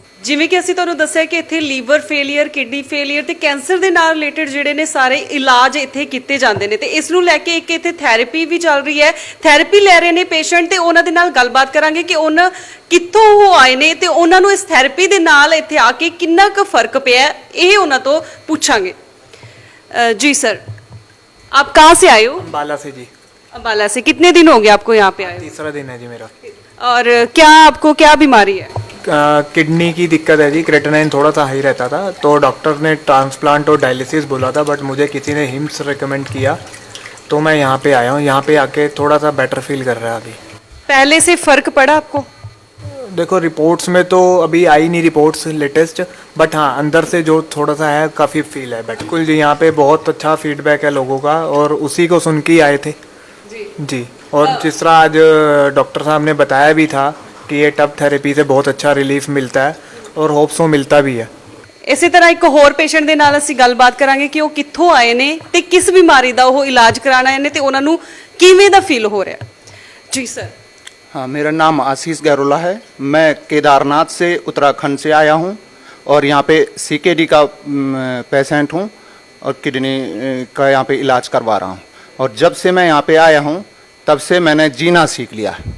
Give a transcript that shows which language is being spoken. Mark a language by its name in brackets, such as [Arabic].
[Punjabi] ਜਿਵੇਂ ਕਿ ਅਸੀਂ ਤੁਹਾਨੂੰ ਦੱਸਿਆ ਕਿ ਇੱਥੇ ਲੀਵਰ ਫੇਲੀਅਰ, ਕਿਡਨੀ ਫੇਲੀਅਰ ਤੇ ਕੈਂਸਰ ਦੇ ਨਾਲ ਰਿਲੇਟਡ ਜਿਹੜੇ ਨੇ ਸਾਰੇ ਇਲਾਜ ਇੱਥੇ ਕੀਤੇ ਜਾਂਦੇ ਨੇ, ਤੇ ਇਸ ਨੂੰ ਲੈ ਕੇ ਇੱਕ ਇੱਥੇ ਥੈਰੇਪੀ ਵੀ ਚੱਲ ਰਹੀ ਹੈ। ਥੈਰੇਪੀ ਲੈ ਰਹੇ ਨੇ ਪੇਸ਼ੈਂਟ ਤੇ ਉਹਨਾਂ ਦੇ ਨਾਲ ਗੱਲਬਾਤ ਕਰਾਂਗੇ ਕਿ ਉਹਨਾਂ ਕਿੱਥੋਂ ਉਹ ਆਏ ਨੇ ਤੇ ਉਹਨਾਂ ਨੂੰ ਇਸ ਥੈਰੇਪੀ ਦੇ ਨਾਲ ਇੱਥੇ ਆ ਕੇ ਕਿੰਨਾ ਕੁ ਫਰਕ ਪਿਆ, ਇਹ ਉਹਨਾਂ ਤੋਂ ਪੁੱਛਾਂਗੇ। [Hindi] जी सर, आप कहाँ से आए हो? अम्बाला से जी। अम्बाला से कितने दिन हो गए आपको यहाँ पे आए? तीसरा दिन है जी मेरा। और क्या आपको क्या बीमारी है? किडनी की दिक्कत है जी, क्रेटिनाइन थोड़ा सा हाई रहता था, तो डॉक्टर ने ट्रांसप्लांट और डायलिसिस बोला था, बट मुझे किसी ने हिम्स रिकमेंड किया तो मैं यहाँ पे आया हूँ। यहाँ पे आके थोड़ा सा बेटर फील कर रहा है अभी। पहले से फर्क पड़ा आपको? देखो रिपोर्ट्स में तो अभी आई नहीं रिपोर्ट्स लेटेस्ट, बट हाँ अंदर से जो थोड़ा सा है काफ़ी फील है। बिल्कुल जी, यहाँ पे बहुत अच्छा फीडबैक है लोगों का और उसी को सुन के ही आए थे। जी। और जिस तरह आज डॉक्टर साहब ने बताया भी था कि ये टब थेरेपी से बहुत अच्छा रिलीफ मिलता है और होप्सो मिलता भी है। [Punjabi] ਇਸੇ ਤਰ੍ਹਾਂ ਇੱਕ ਹੋਰ ਪੇਸ਼ੈਂਟ ਦੇ ਨਾਲ ਅਸੀਂ ਗੱਲਬਾਤ ਕਰਾਂਗੇ ਕਿ ਉਹ ਕਿੱਥੋਂ ਆਏ ਨੇ ਤੇ ਕਿਸ ਬਿਮਾਰੀ ਦਾ ਉਹ ਇਲਾਜ ਕਰਾਉਣ ਆਏ ਨੇ ਤੇ ਉਹਨਾਂ ਨੂੰ ਕਿਵੇਂ ਦਾ ਫੀਲ ਹੋ ਰਿਹਾ। ਜੀ ਸਰ। [Hindi] हाँ, मेरा नाम आशीष गहरोला है। मैं केदारनाथ से उत्तराखंड से आया हूँ और यहाँ पे CKD का पेशेंट हूँ और किडनी का यहाँ पे इलाज करवा रहा हूँ। और जब से मैं यहाँ पे आया हूँ तब से मैंने जीना सीख लिया।